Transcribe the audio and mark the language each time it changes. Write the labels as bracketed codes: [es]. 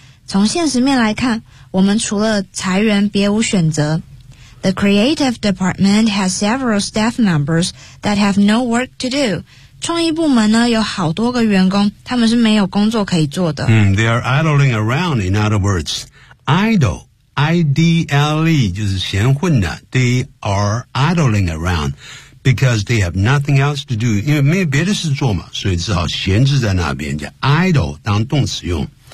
[zh] 从现实面来看我们除了裁员别无选择。 [en] The creative department has several staff members that have no work to do. [zh] 创意部门呢有好多个员工他们是没有工作可以做的。 [en] They are idling around, in other words. Idle, I-D-L-E, [zh] 就是闲混的。 [en] They are idling around because they have nothing else to do. [zh] 因为没有别的事做嘛所以只好闲置在那边叫 idle 当动词用。